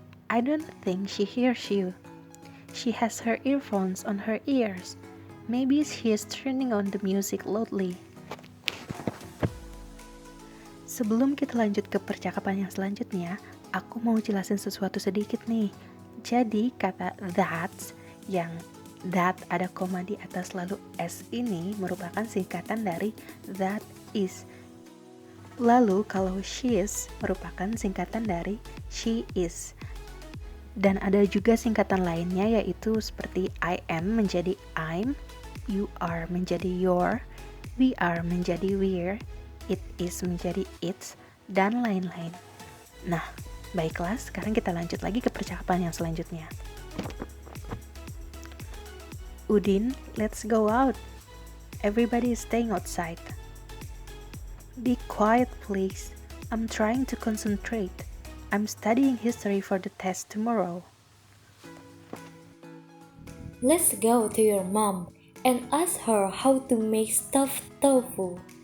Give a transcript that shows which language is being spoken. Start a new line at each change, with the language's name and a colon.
English: I don't think she hears you. She has her earphones on her ears. Maybe she is turning on the music loudly.
Indonesian: Sebelum kita lanjut ke percakapan yang selanjutnya, aku mau jelasin sesuatu sedikit nih. Jadi kata that's, yang that ada koma di atas lalu s ini merupakan singkatan dari that is. Lalu kalau she's merupakan singkatan dari she is. Dan ada juga singkatan lainnya yaitu seperti I am menjadi I'm, you are menjadi your, we are menjadi we're, it is menjadi it's, dan lain-lain. Nah, baiklah, sekarang kita lanjut lagi ke percakapan yang selanjutnya.
English: Udin, let's go out. Everybody is staying outside. Be quiet, please. I'm trying to concentrate. I'm studying history for the test tomorrow. Let's go to your mom and ask her how to make stuffed tofu.